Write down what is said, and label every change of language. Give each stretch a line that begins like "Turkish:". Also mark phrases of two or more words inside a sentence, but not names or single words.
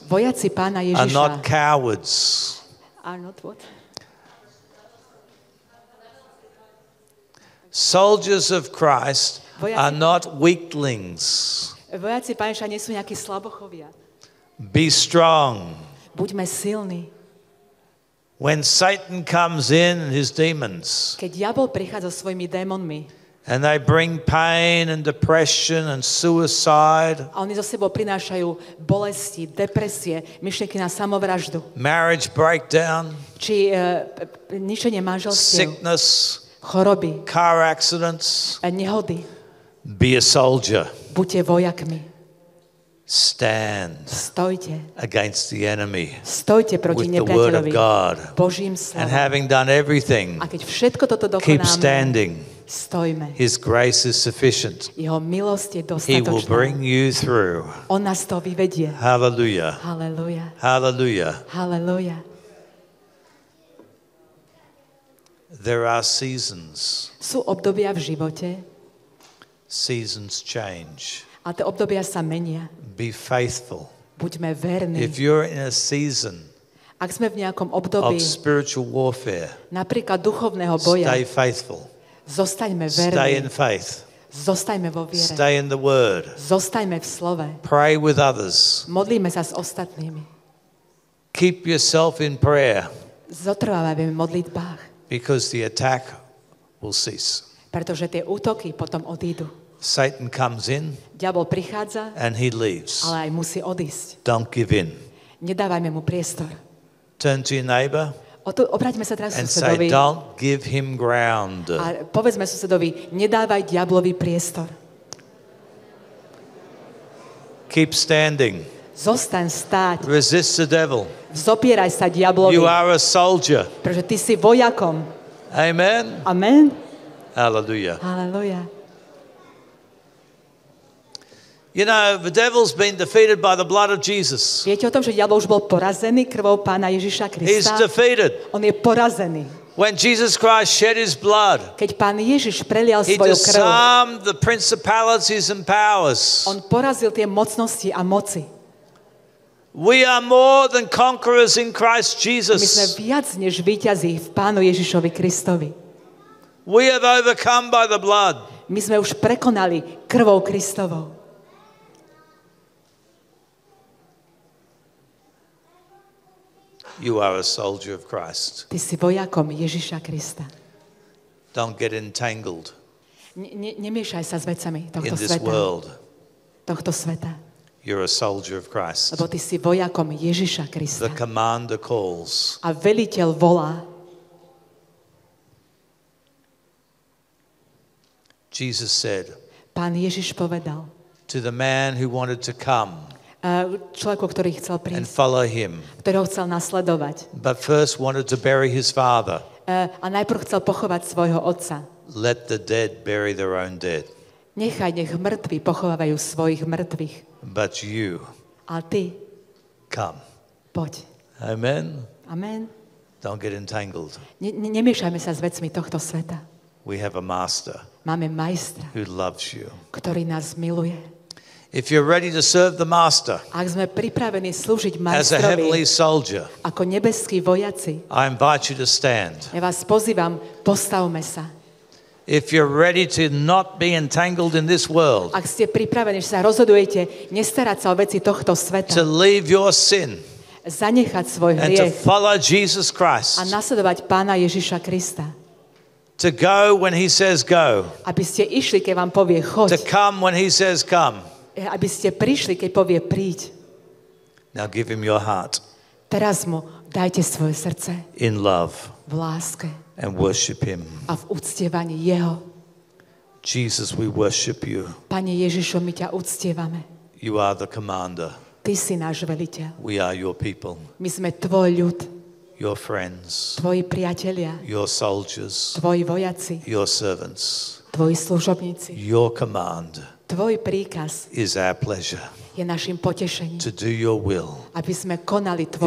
Slovak: Vojaci Pána
English: are
Slovak: Ježiša
English: not cowards. are not what? Soldiers of Christ are not weaklings.
Slovak: Vojaci Pána Ježiša nie sú nejakí slabochovia.
English: Be strong.
Slovak: Buďme silní.
English: When Satan comes in and his demons,
Slovak: Keď diabol prichádza so svojimi démonmi
English: and they bring pain and depression and suicide,
Slovak: a oni zo sebou prinášajú bolesti, depresie, myšlienky na samovraždu,
English: marriage breakdown,
Slovak: či ničenie manželstiev,
English: sickness,
Slovak: choroby,
English: car accidents,
Slovak: nehody.
English: be a soldier.
Slovak: Buďte vojakmi.
English: Stand
Slovak: Stojte.
English: against the enemy
Slovak: Stojte proti
English: with the word of
Slovak: nepriateľovi
English: God.
Slovak: Božím
English: And
Slovak: slovom.
English: having done everything,
Slovak: A keď všetko toto
English: keep
Slovak: dokonáme,
English: standing.
Slovak: stojme.
English: His grace is sufficient.
Slovak: Jeho milosť je
English: He will bring
Slovak: dostatočná.
English: you through.
Slovak: On nás to vyvedie.
English: Hallelujah.
Slovak: Halleluja.
English: Hallelujah.
Slovak: Halleluja.
English: There are seasons.
Slovak: Sú obdobia v živote
English: Seasons change.
Slovak: a tie obdobia sa menia.
English: Be faithful.
Slovak: Buďme verní.
English: If you're in a season
Slovak: Ak sme v nejakom
English: of
Slovak: období,
English: spiritual warfare,
Slovak: napríklad duchovného boja,
English: stay faithful.
Slovak: zostaňme
English: Stay in
Slovak: verní.
English: faith.
Slovak: Zostaňme vo viere.
English: Stay in the word.
Slovak: Zostaňme v slove.
English: Pray with others.
Slovak: Modlíme sa s ostatnými.
English: Keep yourself in prayer
Slovak: Zotrvávajme v modlitbách,
English: because the attack will cease.
Slovak: pretože tie útoky potom odídu.
English: Satan comes in
Slovak: Diabol prichádza,
English: and he leaves.
Slovak: ale aj musí odísť.
English: Don't give in.
Slovak: Nedávajme mu priestor.
English: Turn to your neighbor
Slovak: Obráťme sa teraz
English: and say,
Slovak: susedovi
English: don't give him ground.
Slovak: a povedzme susedovi, nedávaj diablovi priestor.
English: Keep standing.
Slovak: Zostaň stáť.
English: Resist the devil.
Slovak: Vzopieraj sa diablovi,
English: You are a soldier.
Slovak: pretože ty si vojakom.
English: Amen.
Slovak: Amen.
English: Hallelujah.
Slovak: Halleluja.
English: You know, the devil's been defeated by the blood of Jesus.
Slovak: Viete o tom, že diabol už bol porazený krvou Pána Ježiša
English: He's
Slovak: Krista?
English: defeated.
Slovak: On je porazený.
English: When Jesus Christ shed his blood,
Slovak: Keď Pán Ježiš prelial
English: he
Slovak: svoju krv,
English: disarmed the principalities and powers.
Slovak: on porazil tie mocnosti a moci.
English: We are more than conquerors in Christ
Slovak: My sme
English: Jesus.
Slovak: viac než víťazí v Pánu Ježišovi Kristovi.
English: We have overcome by the blood.
Slovak: My sme už prekonali krvou Kristovou.
English: You are a soldier of Christ.
Slovak: Ty si vojakom Ježiša Krista.
English: Don't get entangled
Slovak: Nemiešaj sa s vecami
English: in
Slovak: tohto
English: this
Slovak: sveta.
English: world.
Slovak: Tohto sveta.
English: You're a soldier of Christ.
Slovak: Lebo ty si vojakom Ježiša Krista.
English: The commander calls.
Slovak: A veliteľ volá.
English: Jesus said
Slovak: Pán Ježiš povedal
English: to the man who wanted to come
Slovak: človeku, ktorý chcel
English: and
Slovak: prísť,
English: follow him,
Slovak: ktorého chcel nasledovať.
English: but first wanted to bury his father.
Slovak: A najprv chcel pochovať svojho otca.
English: Let the dead bury their own dead.
Slovak: Nech mŕtvi pochovávajú svojich mŕtvych.
English: But you
Slovak: A ty,
English: come.
Slovak: poď.
English: Amen.
Slovak: Amen.
English: Don't get entangled.
Slovak: Nemiešajme sa s vecmi tohto sveta.
English: We have a master
Slovak: Máme majstra,
English: who loves you.
Slovak: ktorý nás miluje.
English: If you're ready to serve the master
Slovak: Ak sme pripravení slúžiť
English: as a heavenly
Slovak: majstrovi
English: soldier,
Slovak: ako nebeskí vojaci,
English: I invite you to stand.
Slovak: ja vás pozývam, postavme sa.
English: If you're ready to not be entangled in this world,
Slovak: Ak ste pripravení, že sa rozhodujete nestarať sa o veci tohto
English: to
Slovak: sveta,
English: leave your sin
Slovak: zanechať svoj
English: and to
Slovak: hriech
English: follow Jesus
Slovak: a
English: Christ,
Slovak: nasledovať Pána Ježiša Krista.
English: to go when he says go,
Slovak: Aby ste išli, keď vám povie
English: to
Slovak: choď.
English: come when he says come.
Slovak: Aby ste prišli, keď povie príď.
English: Now give him your heart
Slovak: Teraz mu dajte svoje srdce
English: in love
Slovak: v láske
English: and worship him.
Slovak: a v uctievaní jeho.
English: Jesus, we worship you.
Slovak: Pane Ježišu, my ťa uctievame.
English: You are the commander.
Slovak: Ty si náš veliteľ.
English: We are your people,
Slovak: My sme tvoj ľud,
English: your friends,
Slovak: tvoji priatelia,
English: your soldiers,
Slovak: tvoji vojaci,
English: your servants.
Slovak: tvoji služobníci.
English: Your command
Slovak: Tvoj príkaz
English: is our pleasure.
Slovak: je našim potešením,
English: To do your will
Slovak: aby sme konali tvoju